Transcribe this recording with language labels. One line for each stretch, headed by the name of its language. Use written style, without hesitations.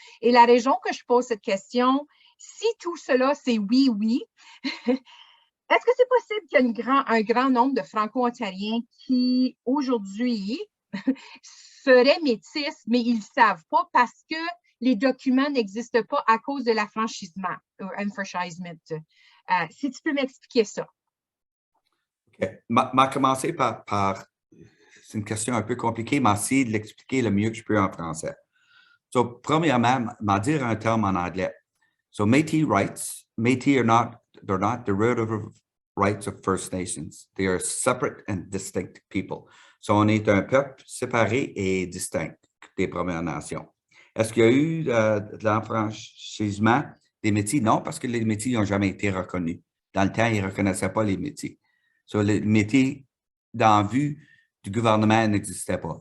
French: Et la raison que je pose cette question, si tout cela, c'est oui, est-ce que c'est possible qu'il y ait un grand nombre de Franco-Ontariens qui, aujourd'hui, seraient métis, mais ils ne savent pas parce que les documents n'existent pas à cause de l'affranchissement, enfranchisement. Si tu peux m'expliquer ça. OK. M'a commencé par c'est une question un peu compliquée, mais essayer de l'expliquer le mieux que je peux en français. So, premièrement, m'a dire un terme en anglais.
English: So, Métis rights, Métis they're not derivative rights of First Nations. They are separate and distinct people.
French: So, on est un peuple séparé et distinct des Premières Nations. Est-ce qu'il y a eu de l'enfranchissement des Métis? Non, parce que les Métis n'ont jamais été reconnus. Dans le temps, ils ne reconnaissaient pas les Métis. So, les Métis, dans vue du gouvernement, n'existaient pas.